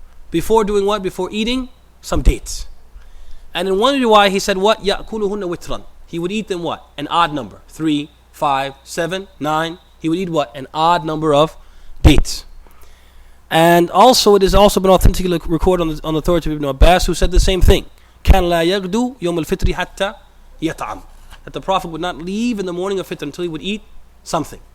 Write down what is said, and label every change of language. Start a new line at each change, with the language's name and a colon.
English: Before doing what? Before eating some dates. And in one riwayah he said what?
Arabic: يأكلهن وترا.
English: he would eat them what? An odd number. 3, 5, 7, 9. He would eat what? An odd number of dates. And also it has also been authentically recorded on the authority of Ibn Abbas, who said the same thing.
Arabic: كان لا يغدو يوم الفطر حتى يطعم.
English: That the Prophet would not leave in the morning of Fitr until he would eat something.